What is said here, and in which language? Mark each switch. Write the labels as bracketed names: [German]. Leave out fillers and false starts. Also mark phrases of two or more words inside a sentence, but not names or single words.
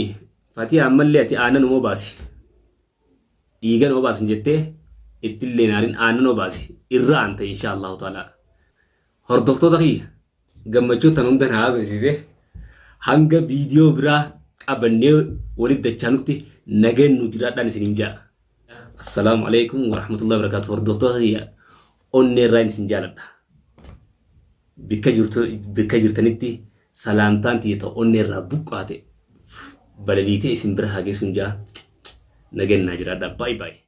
[Oromo] Fatii ammallee ati aannan obaasi. Dhiigan obaasin jettee ittillee naariin aannan obaasi irra aanta [Arabic] إن شاء الله تعالى. [Oromo] Hordoftoota kiyya gammachuu tan hundan haasofsiise hanga viidiyoo biraa qabannee walitti dachaanutti nageen nu jiraadhaan isiniin jaa. [Arabic] السلام عليكم ورحمة الله وبركاته. [Oromo] Hordoftoota kiyya onneerraa isin jaaladha. Bikka jirtanitti salaamtaan tiyya ta'u onneerraa buqqaate balaliitee isin bira haa geessuun jaa. Nageen naa jiraadha. [English] Bye bye.